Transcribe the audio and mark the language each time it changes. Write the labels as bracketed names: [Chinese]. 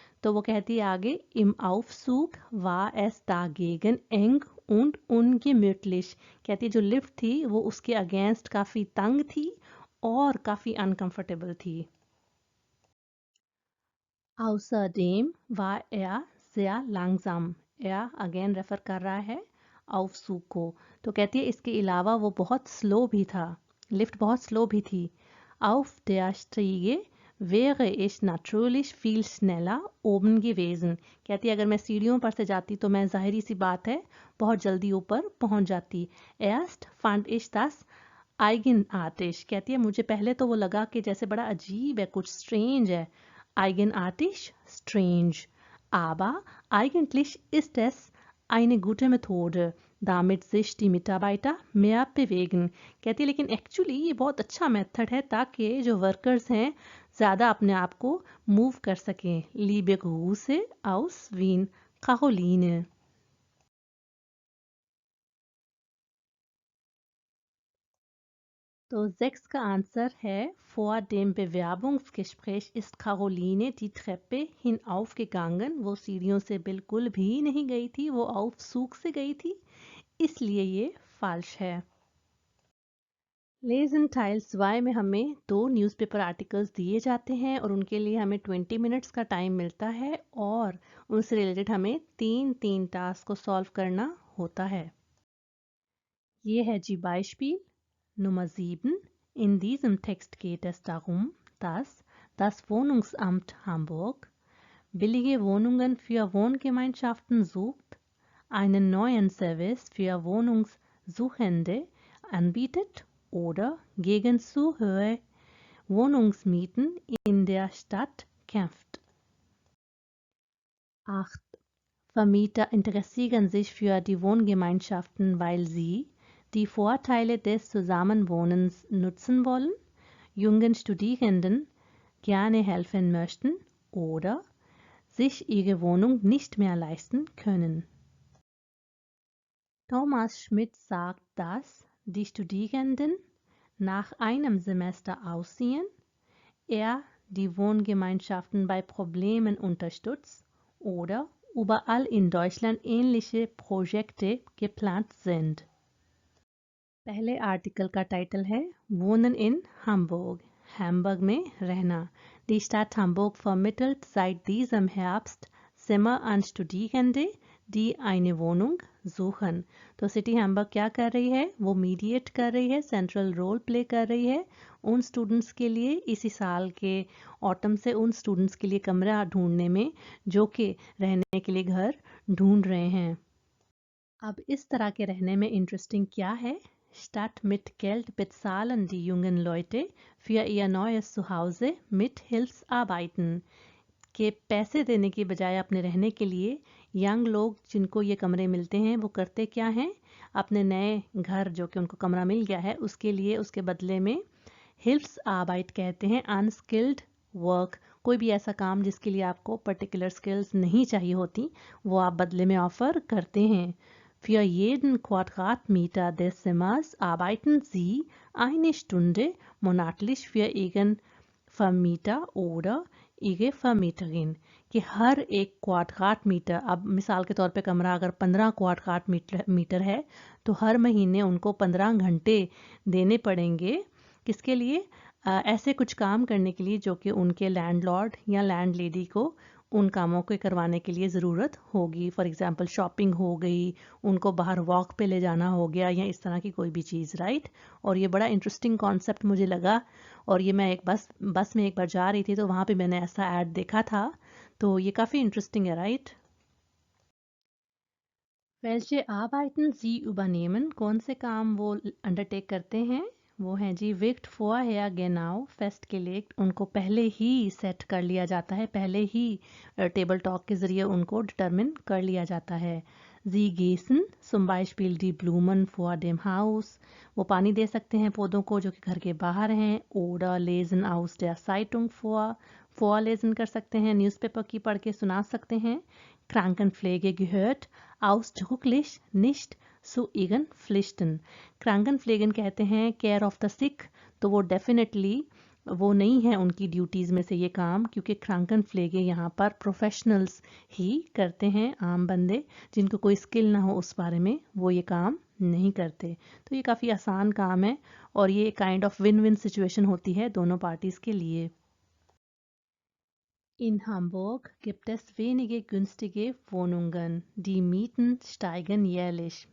[Hindi] तो वो कहती है आगे [German] im Aufzug war es dagegen eng und ungemütlich. [Hindi] कहती है जो लिफ्ट थी वो उसके अगेंस्ट काफ़ी तंग थी और काफ़ी अनकंफर्टेबल थी. [German] Außerdem war er sehr langsam. [Hindi] या अगेन रेफर कर रहा है Aufzug को। तो कहती है इसके अलावा वो बहुत स्लो भी था, लिफ्ट बहुत स्लो भी थी। [German] Auf der Stiege wäre ich natürlich viel schneller oben gewesen। [Hindi] कहती है अगर मैं सीढ़ियों पर से जाती तो मैं जाहिर सी बात है बहुत जल्दी ऊपर पहुंच जाती। [German] Erst fand ich das eigenartig। [Hindi] कहती है मुझे पहले तो वो लगा कि जैसे बड़ा अजीब है, कुछ स्ट्रेंज है। [German] Eigenartig, strange। Aber eigentlich ist es eine gute Methode, damit sich die Mitarbeiter mehr bewegen। [Hindi] कहती है लेकिन एक्चुअली ये बहुत अच्छा मेथड है ताकि जो वर्कर्स हैं ज़्यादा अपने आप को मूव कर सकें। [German] Liebe Grüße aus Wien, Caroline। [Hindi] तो 6 का आंसर है [German] vor dem Bewerbungsgespräch ist Caroline die Treppe hinaufgegangen। [Hindi] वो सीढ़ियों से बिल्कुल भी नहीं गई थी, वो Aufzug से गई थी, इसलिए ये falsch है। लेसन टाइल 2 में हमें 2 न्यूज़पेपर आर्टिकल्स दिए जाते हैं और उनके लिए हमें 20 मिनट्स का टाइम मिलता है और उनसे रिलेटेड हमें 3 टास्क को सॉल्व करना होता है। ये है जी [German] Beispiel Nummer [Hindi] 7. [German] In diesem Text geht es darum, dass das Wohnungsamt Hamburg billige Wohnungen für Wohngemeinschaften sucht, einen neuen Service für Wohnungssuchende anbietet oder gegen zu hohe Wohnungsmieten in der Stadt kämpft. 8. Vermieter interessieren sich für die Wohngemeinschaften, weil sie die Vorteile des Zusammenwohnens nutzen wollen, jungen Studierenden gerne helfen möchten oder sich ihre Wohnung nicht mehr leisten können. Thomas Schmidt sagt, dass die Studierenden nach einem Semester ausziehen, er die Wohngemeinschaften bei Problemen unterstützt oder überall in Deutschland ähnliche Projekte geplant sind. [Hindi] पहले article का title है [German] Wohnen in Hamburg, [Hindi] Hamburg में रहना। [German] Die Stadt Hamburg vermittelt seit diesem Herbst Zimmer an Studierende, die eine Wohnung suchen। [Hindi] तो city Hamburg क्या कर रही है, वो मीडिएट कर रही है, सेंट्रल रोल प्ले कर रही है उन स्टूडेंट्स के लिए इसी साल के ऑटम से उन स्टूडेंट्स के लिए कमरा ढूंढने में जो कि रहने के लिए घर ढूंढ रहे हैं। अब इस तरह के रहने में इंटरेस्टिंग क्या है, [German] Statt mit Geld bezahlen die jungen Leute für ihr neues Zuhause mit Hilfsarbeiten। [Hindi] के पैसे देने की बजाय अपने रहने के लिए यंग लोग जिनको ये कमरे मिलते हैं वो करते क्या हैं, अपने नए घर जो कि उनको कमरा मिल गया है उसके लिए उसके बदले में Hilfsarbeit कहते हैं अनस्किल्ड वर्क। कोई भी ऐसा काम जिसके लिए आपको पर्टिकुलर स्किल्स नहीं चाहिए होती वो आप बदले में ऑफर करते हैं। [German] Für jeden Quadratmeter des Zimmers arbeiten Sie eine Stunde monatlich für Ihren Vermieter oder Ihre Vermieterin। [Hindi] कि हर एक क्वाड्राट मीटर, अब मिसाल के तौर पे कमरा अगर 15 क्वाड्राट मीटर है तो हर महीने उनको 15 घंटे देने पड़ेंगे। किसके लिए, ऐसे कुछ काम करने के लिए जो कि उनके लैंडलॉर्ड या लैंडलेडी को उन कामों को करवाने के लिए ज़रूरत होगी। फॉर एग्जांपल शॉपिंग हो गई, उनको बाहर वॉक पे ले जाना हो गया या इस तरह की कोई भी चीज़, राइट। और ये बड़ा इंटरेस्टिंग कॉन्सेप्ट मुझे लगा और ये मैं एक बस में एक बार जा रही थी तो वहाँ पे मैंने ऐसा ऐड देखा था, तो ये काफ़ी इंटरेस्टिंग है, right. [German] Welche Arbeiten Sie übernehmen, [Hindi] कौन से काम वो अंडरटेक करते हैं, वो हैं जी [German] wird vorher genau festgelegt। [Hindi] उनको पहले ही सेट कर लिया जाता है, पहले ही टेबल टॉक के ज़रिए उनको डिटरमिन कर लिया जाता है। [German] Sie gießen zum Beispiel die Blumen vor dem Haus। [Hindi] वो पानी दे सकते हैं पौधों को जो कि घर के बाहर हैं। [German] Oder lesen aus der Zeitung vor। [Hindi] vorlesen कर सकते हैं, न्यूज़पेपर की पढ़ के सुना सकते हैं। [German] Krankenpflege gehört ausdrücklich nicht zu ihren Pflichten। [Hindi] Krankenpflegen कहते हैं केयर ऑफ द सिक, तो वो डेफिनेटली वो नहीं है उनकी ड्यूटीज़ में से ये काम, क्योंकि Krankenpflege यहाँ पर प्रोफेशनल्स ही करते हैं, आम बंदे जिनको कोई स्किल ना हो उस बारे में वो ये काम नहीं करते। तो ये काफ़ी आसान काम है और ये kind of win win situation होती है दोनों पार्टीज़ के लिए। [German] In Hamburg gibt es wenige günstige Wohnungen. Die Mieten steigen jährlich.